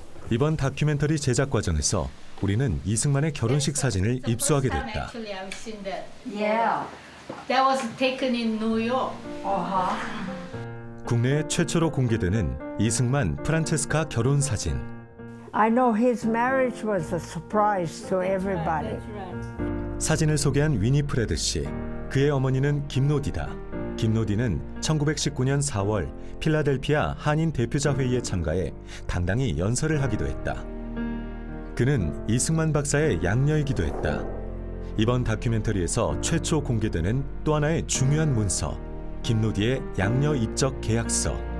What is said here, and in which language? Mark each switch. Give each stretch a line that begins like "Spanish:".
Korean: 이번 다큐멘터리 제작 과정에서 우리는 이승만의 결혼식 사진을 입수하게 됐다.
English: Yeah, that was taken in New York.
Korean: 국내 최초로 공개되는 이승만 프란체스카 결혼 사진.
English: I know his marriage was a surprise to everybody.
Korean: 사진을 소개한 위니프레드 씨. 그의 어머니는 김노디다. 김노디는 1919년 4월 필라델피아 한인 대표자 회의에 참가해 당당히 연설을 하기도 했다. 그는 이승만 박사의 양녀이기도 했다. 이번 다큐멘터리에서 최초 공개되는 또 하나의 중요한 문서, 김노디의 양녀 입적 계약서.